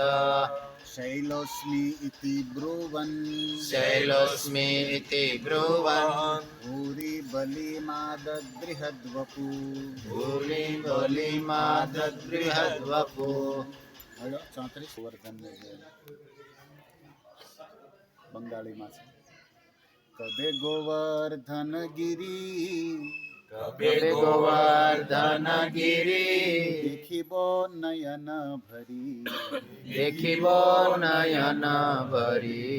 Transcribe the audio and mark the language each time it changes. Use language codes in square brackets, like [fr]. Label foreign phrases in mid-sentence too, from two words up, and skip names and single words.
[sa] शैलोऽस्मि इति ब्रुवन् शैलोऽस्मि इति ब्रुवन् भूरि बलिमादद्बृहद्वपु भूरि बलिमादद्बृहद्वपु। [gu] 34 गोवर्धनને બંગાળીમાં છે. [bn] কবে গোবর্ধন গিরি কবে গোবর্ধন গিরি দেখিবো নয়ন ভরি দেখিব নয়ন ভরি